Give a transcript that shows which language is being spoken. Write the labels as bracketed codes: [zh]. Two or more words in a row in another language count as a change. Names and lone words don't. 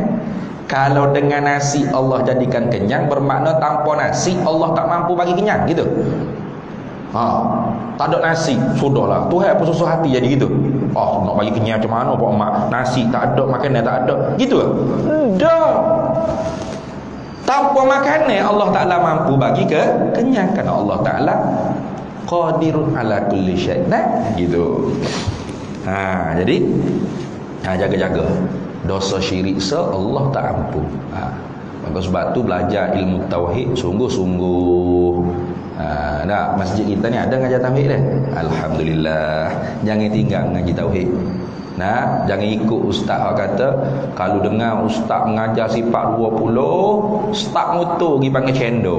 [ms] Kalau dengan nasi Allah jadikan kenyang, bermakna tanpa nasi Allah tak mampu bagi kenyang, gitu. Tak ada nasi, sudahlah. Tuhan pun susah hati jadi gitu. Nak bagi kenyang macam mana Pak Mak? Nasi tak ada, makanan tak ada. Gitu ke? Tidak. Tanpa makanan Allah Ta'ala mampu bagi kenyang, kerana Allah Ta'ala [ar] قادر على كل شيء'. [ms] Gitu. Jadi jaga-jaga. Dosa syirik Allah tak ampun. Maka sebab tu belajar ilmu tauhid sungguh-sungguh. Masjid kita ni ada ngajar tauhid dah. Alhamdulillah. Jangan tinggal ngaji tauhid. Jangan ikut ustaz kata kalau dengar ustaz mengajar sifat 20, start motor pergi panggil cendol.